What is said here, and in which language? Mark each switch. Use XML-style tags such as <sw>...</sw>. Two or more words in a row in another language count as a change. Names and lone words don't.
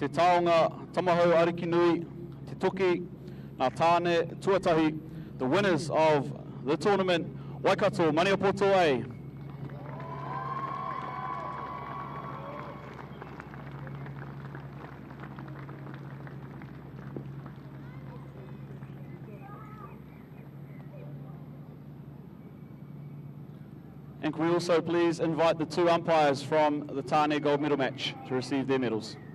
<mi>Taonga Tamahau Arikinui, Te Toki, Ngā Tāne Tuatahi,</mi> <en>the winners of the tournament, Waikato Maniapoto A. And can we also please invite the two umpires from the Tāne gold medal match to receive their medals.</en>